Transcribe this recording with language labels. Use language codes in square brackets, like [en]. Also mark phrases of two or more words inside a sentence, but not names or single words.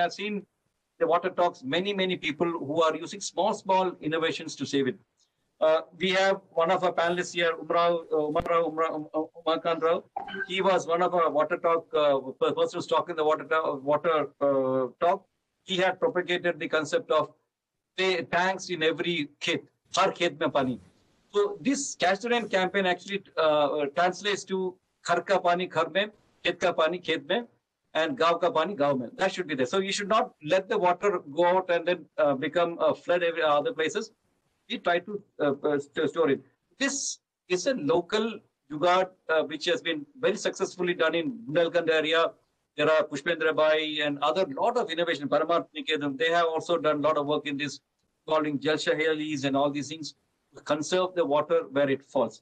[en] I've seen the water talks, many people who are using small innovations to save it. We have one of our panelists here, Umarkant Rao. He was one of our water talk, person who's talking the water talk. He had propagated the concept of tanks in every khet, [hi] हर खेत में पानी. [en] So this Catch the Rain campaign actually translates to [hi] घर का पानी घर में, खेत का पानी खेत में, [en] and [hi] गाँव का पानी गाँव में. [en] That should be there. So you should not let the water go out and then become a flood every other places. We try to store it. This is a local jugaad which has been very successfully done in Bundelkhand area. There are Pushpendra Bai and other lot of innovation. Paramarth Niketan, they have also done a lot of work in this, calling Jalshahelis and all these things to conserve the water where it falls.